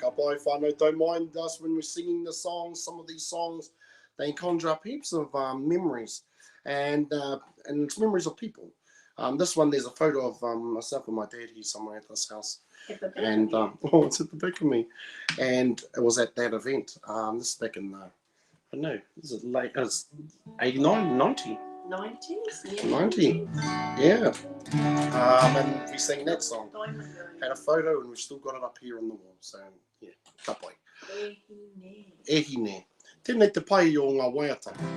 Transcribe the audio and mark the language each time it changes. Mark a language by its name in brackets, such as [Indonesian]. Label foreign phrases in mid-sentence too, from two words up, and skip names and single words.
[English] Joy whānau, don't mind us when we're singing the songs. Some of these songs, they conjure up heaps of memories, and it's memories of people. This one, there's a photo of myself and my dad here somewhere at this house. And oh, it's at the back of me. And it was at that event. This is back in, I don't know, this is late, it's 89, 90. 90s? Yeah. 90, yeah. And we sang that song. Had a photo and we've still got it up here on the wall. So, yeah, [Māori] ka pai. Ehine. Tēnei te pai o ngā waiata.